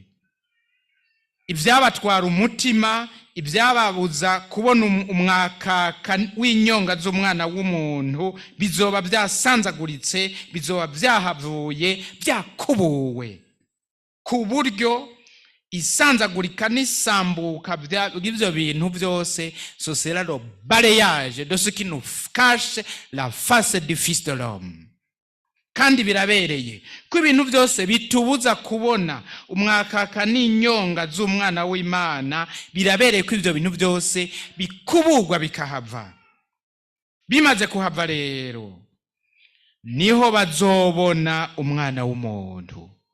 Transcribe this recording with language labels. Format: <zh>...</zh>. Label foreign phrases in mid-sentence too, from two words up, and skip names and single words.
<rn>Ibyabatwara umutima, ibyababuza kubona umwakaka w'inyonga z'umwana w'umuntu bizoba byasanzaguritse, bizoba byahavuye, byakubuwe, ku buryo isanzagurika n'isambuka by'ibyo bintu byose,</rn> <fr>ce sera le balayage de ce qui nous cache la face du Fils de l'homme.</fr> <rn>Kandi birabereye ko ibintu byose bitubuza kubona umwakaka n'inyonga z'umwana w'Imana, birabereye ko ibyo bintu byose bikubugwa bikahava. Bimaze kuhava rero niho bazobona umwana w'umuntu.</rn>